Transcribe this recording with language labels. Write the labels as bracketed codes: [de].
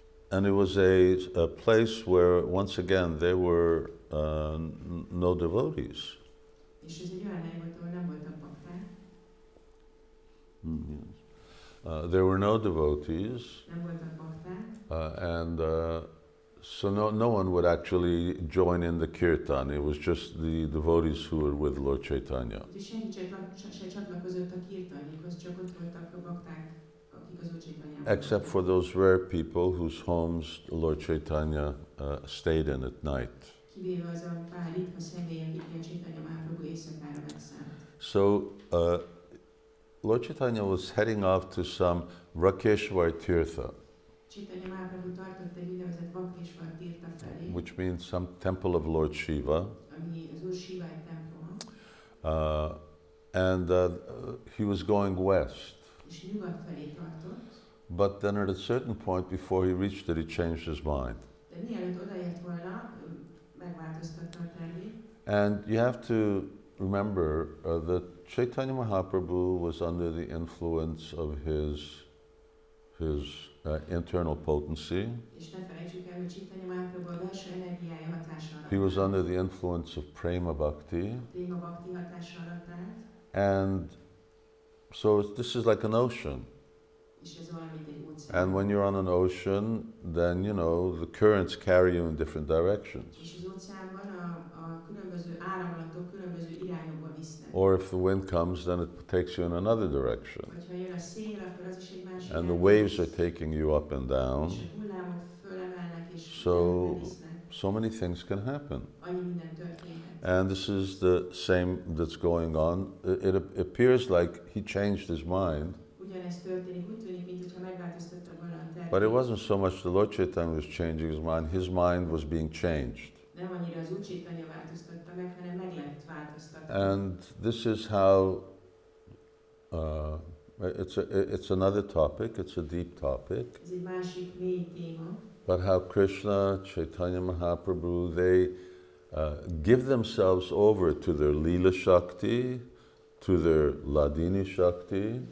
[en] And it was a place where, once again, there were no devotees. [hu] És ez egy olyan hely volt, ahol nem voltak bakták. [en] There were no devotees. [hu] Nem voltak bakták. [en] And so no one would actually join in the kirtan. It was just the devotees who were with Lord Chaitanya. [hu] És senki se csatlakozott a kirtanjukhoz, csak ott voltak a bakták, akik az Úr Chaitanyával. [en] Except for those rare people whose homes Lord Chaitanya stayed in at night. [hu] Kivéve az a pár ritka személy, akikkel Chaitanya Mahaprabhu éjszakára megszállt. [en] So Lord Chaitanya was heading off to some Rakeshwar Tirtha, [hu] Chaitanya Mahaprabhu tartott egy úgynevezett Vakeshwar Tirtha felé, [en] which means some temple of Lord Shiva. [hu] ami az Úr Shiva egy temploma. [en] And he was going west. [hu] És nyugat felé tartott. [en] But then at a certain point before he reached it, he changed his mind. [hu] De mielőtt odaért volna, megváltoztatta a tervét. [en] And you have to remember that Chaitanya Mahaprabhu was under the influence of his internal potency. [hu] És ne felejtsük el, hogy Chaitanya Mahaprabhu a belső energiája hatása alatt. [en] He was under the influence of prema bhakti. [hu] Prema bhakti hatása alatt állt. [en] And so this is like an ocean. [hu] És ez olyan, mint egy óceán. [en] And when you're on an ocean, then, you know, the currents carry you in different directions. [hu] És az óceánban a különböző áramlatok különböző irányokba visznek. [en] Or if the wind comes, then it takes you in another direction. [hu] Hogyha jön a szél, akkor az is egy másik [en] And the [hu] irányba [en] waves [hu] visz. [en] are taking you up and down. [hu] És a hullámok fölemelnek és [en] So, [hu] visznek. [en] so many things can happen. [hu] Annyi minden történhet. [en] And this is the same that's going on. It appears like he changed his mind, [hu] Ugyanezt történik, úgy tűnik, mintha megváltoztatta volna a tervét. [en] but it wasn't so much the Lord Chaitanya was changing his mind was being changed. [hu] Nem annyira az Úr Caitanya változtatta meg, hanem meg lett változtatva. [en] And this is how, it's another topic, it's a deep topic, [hu] Ez egy másik mély téma. [en] but how Krishna, Chaitanya Mahaprabhu, they give themselves over to their Leela Shakti, to their Ladini Shakti,